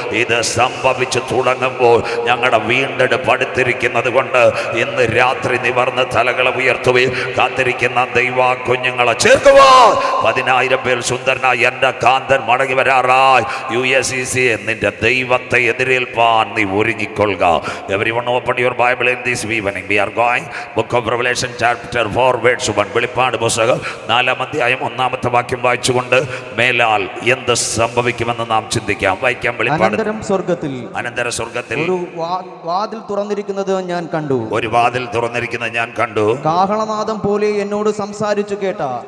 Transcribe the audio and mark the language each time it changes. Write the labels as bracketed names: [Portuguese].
[Malayalam] ഇത് സംഭവിച്ചു തുടങ്ങുമ്പോൾ ഞങ്ങളുടെ വീണ്ടെടുപ്പ് അടുത്തിരിക്കുന്നത് കൊണ്ട് ഇന്ന് രാത്രി നിവർന്ന് തലകളെ ഉയർത്തുകയും കാത്തിരിക്കുന്ന ദൈവ കുഞ്ഞുങ്ങളെ ചേർക്കുവാ. 10,000 പേർ സുന്ദരനായി എൻ്റെ കാന്തൻ മടങ്ങി വരാറായി. USCC നിന്റെ ദൈവത്തെ എതിരേൽപ്പാൻ നീ ഒരുങ്ങിക്കൊള്ളുക. [English] Everyone open your Bible in this evening. We are going Book of Revelation chapter 4 verse 1. [Malayalam] വെളിപ്പാട് പുസ്തകം 4-ാം അധ്യായം 1-ാമത്തെ വാക്യം വായിച്ചുകൊണ്ട് മേലാൽ എന്ത് സംഭവിക്കുമെന്ന് നാം ചിന്തിക്കാം. വായിക്കാം. വെളിപ്പാട് അനന്തര സ്വർഗത്തിൽ ഒരു വാതിൽ തുറന്നിരിക്കുന്നത് ഞാൻ കണ്ടു. ഒരു വാതിൽ തുറന്നിരിക്കുന്നത് ഞാൻ കണ്ടു. കാഹളനാദം പോലെ എന്നോട് സംസാരിച്ചു കേട്ട,